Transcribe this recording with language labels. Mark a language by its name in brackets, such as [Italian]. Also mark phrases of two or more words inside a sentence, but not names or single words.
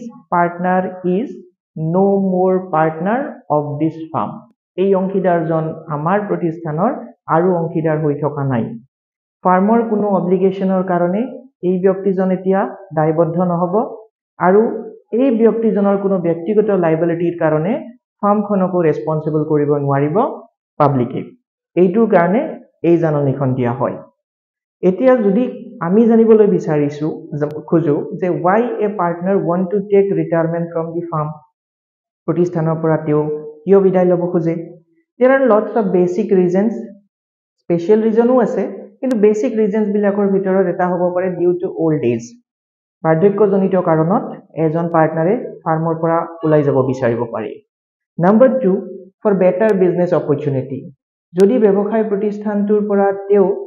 [English] partner is no more partner of this firm [Assamese] এই অংশীদাৰজন আমাৰ প্ৰতিষ্ঠানৰ আৰু অংশীদাৰ হৈ থকা নাই ফাৰ্মৰ কোনো অব্লিগেশনৰ কাৰণে এই ব্যক্তিজন এতিয়া দায়বদ্ধ নহব আৰু এই ব্যক্তিজনৰ কোনো ব্যক্তিগত লাইবিলিটিৰ কাৰণে ফাৰ্মখনকো ৰেসপন্সিবল কৰিব নোৱাৰিব পাব্লিকে এইটোৰ কাৰণে এই জাননীখন দিয়া হয় এতিয়া যদি আমি জানিবলৈ বিচাৰিছো খুজো যে [English] why a partner want to take retirement from the firm [Assamese] প্ৰতিষ্ঠানৰ পৰা তেও কিয় বিদায় ল'ব খোজে [English] there are lots of basic reasons special reasonও [Assamese] আছে কিন্তু [English] basic reasons [Assamese] বিলাকৰ ভিতৰত এটা হ'ব পাৰে [English] due to old age [Assamese] বাৰ্ধক্যজনিত কাৰণত এজন পাৰ্টনাৰে ফাৰ্মৰ পৰা ওলাই যাব বিচাৰিব পাৰে [English] number 2 for better business opportunity [Assamese] যদি ব্যৱসায় প্ৰতিষ্ঠানটোৰ পৰা তেও